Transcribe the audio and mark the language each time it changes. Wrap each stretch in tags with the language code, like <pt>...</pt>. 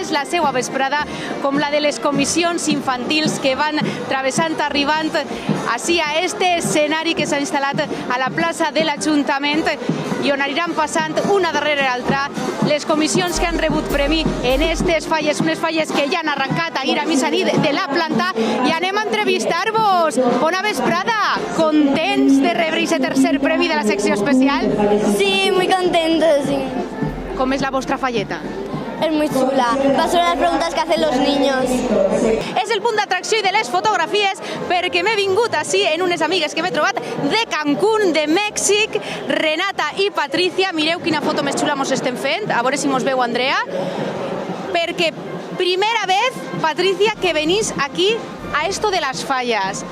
<ca>És la seva vesprada, com la de les comissions infantils que van travessant, arribant així a este escenari que s'ha instal·lat a la plaça de l'Ajuntament i on aniran passant una darrere l'altra les comissions que han rebut premi en aquestes falles, unes falles que ja han arrencat ahir a mitjanit de la planta, i anem a entrevistar-vos. Bona vesprada, contents de rebre aquest tercer premi de la secció especial?</ca> <es>Sí, muy contentos, sí.</es> <ca>Com és la vostra falleta?</ca> <es>Es muy chula. Va sobre las preguntas que hacen los niños.</es> <ca>És el punt d'atracció i de les fotografies, perquè m'he vingut així en unes amigues que m'he trobat de Cancún, de Mèxic, Renata i Patricia. Mireu quina foto més xula mos estem fent, a veure si mos veu Andrea, perquè</ca> <es>primera vez, Patricia, que venís aquí a esto de las fallas.</es>